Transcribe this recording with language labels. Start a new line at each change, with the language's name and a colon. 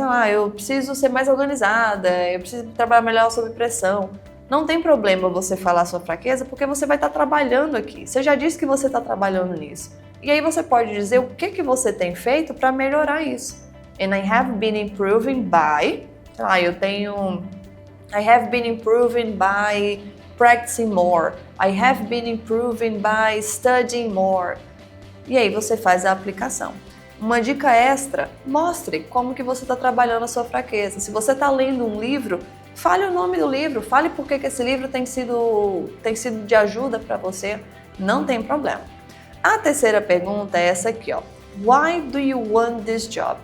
Portuguese: Eu preciso ser mais organizada, eu preciso trabalhar melhor sob pressão. Não tem problema você falar a sua fraqueza, porque você vai estar trabalhando aqui. Você já disse que você está trabalhando nisso. E aí você pode dizer o que você tem feito para melhorar isso.
English: And I have been improving by... I have been improving by practicing more. I have been improving by studying more.
Portuguese: E aí você faz a aplicação. Uma dica extra, mostre como que você está trabalhando a sua fraqueza. Se você está lendo um livro, fale o nome do livro, fale por que esse livro tem sido de ajuda para você, não tem problema. A terceira pergunta é essa aqui,
English: Why do you want this job?